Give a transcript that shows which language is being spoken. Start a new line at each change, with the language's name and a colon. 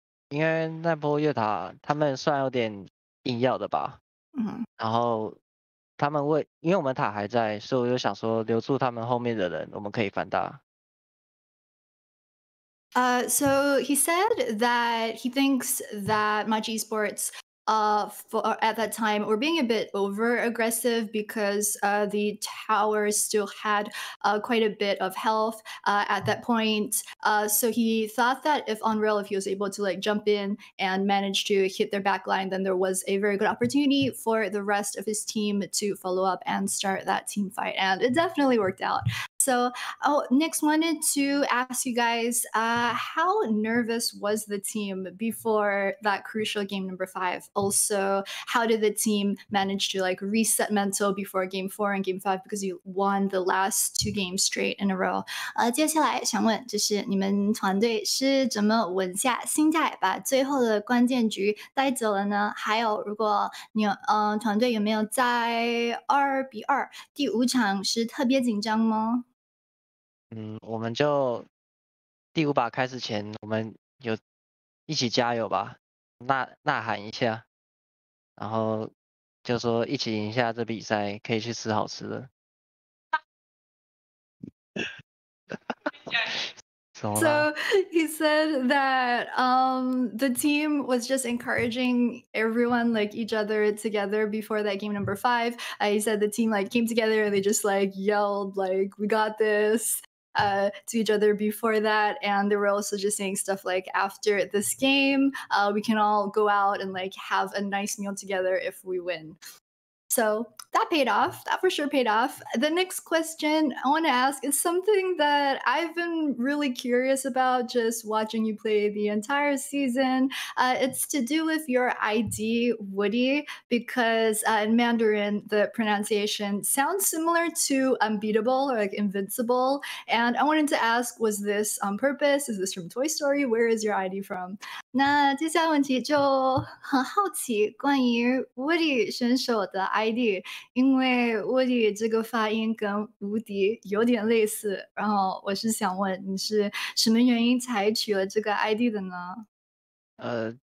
Chinese: 因为那波越塔他们算有点硬要的吧。然后他们因为我们塔还在，所以我就想说留住他们后面的人，我们可以反打。
English: So he said that he thinks that Much Esports at that time were being a bit over aggressive because the towers still had quite a bit of health at that point. So he thought that if Unreal, if he was able to like jump in and manage to hit their backline, then there was a very good opportunity for the rest of his team to follow up and start that team fight. And it definitely worked out. So, next, wanted to ask you guys, how nervous was the team before that crucial game number 5? Also, how did the team manage to like reset mental before game 4 and game 5 because you won the last 2 games straight in a row?
Chinese: 接下来想问，就是你们团队是怎么稳下心态，把最后的关键局带走了呢？还有，如果你团队有没有在2-2第5场是特别紧张吗？我们就第5把开始前，我们有一起加油吧，呐喊一下，然后就说一起赢下这比赛，可以去吃好吃的。
English: So he said that the team was just encouraging everyone, like each other, together before that game number 5. He said the team like came together and they just like yelled like "We got this" to each other before that, and they were also just saying stuff like after this game, we can all go out and like have a nice meal together if we win. So that paid off. That for sure paid off. The next question I want to ask is something that I've been really curious about just watching you play the entire season. It's to do with your ID, Woody, because in Mandarin, the pronunciation sounds similar to unbeatable or like invincible. And I wanted to ask, was this on purpose? Is this from Toy Story? Where is your ID from?
Chinese: 那接下来问题就很好奇关于 Woody 选手的 ID，因为 Woody 这个发音跟无敌有点类似，然后我是想问你是什么原因才取了这个 ID 的呢？